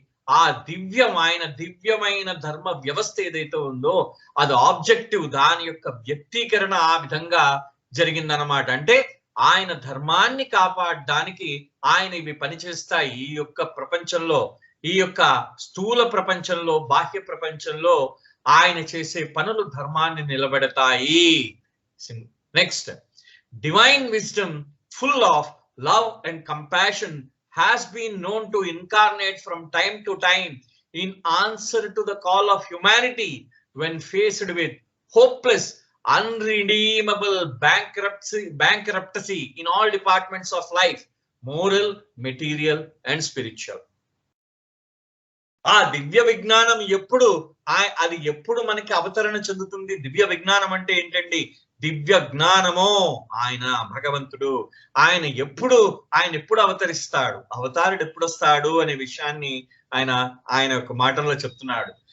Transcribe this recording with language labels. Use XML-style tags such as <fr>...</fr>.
<te>ఆయన దివ్యమైన ధర్మ వ్యవస్థ ఏదైతే ఉందో అది ఆబ్జెక్టివ్, దాని యొక్క వ్యక్తీకరణ ఆ విధంగా జరిగిందనమాట. అంటే ఆయన ధర్మాన్ని కాపాడడానికి ఆయన ఇవి పనిచేస్తాయి. ఈ యొక్క ప్రపంచంలో, ఈ యొక్క స్థూల ప్రపంచంలో, బాహ్య ప్రపంచంలో ఆయన చేసే పనులు ధర్మాన్ని నిలబెడతాయి.</te> <en>Next, divine wisdom full of love and compassion has been known to incarnate from time to time in answer to the call of humanity when faced with hopeless, unredeemable bankruptcy in all departments of life, moral, material and spiritual.</en> <te>ఆ దివ్య విజ్ఞానం అది ఎప్పుడు మనకి అవతరణ చెందుతుంది? దివ్య విజ్ఞానం అంటే ఏంటండి? దివ్య జ్ఞానము ఆయన భగవంతుడు. ఆయన ఎప్పుడు అవతరిస్తాడు, అవతారుడు ఎప్పుడు వస్తాడు అనే విషయాన్ని ఆయన యొక్క మాటల్లో చెప్తున్నాడు.</te>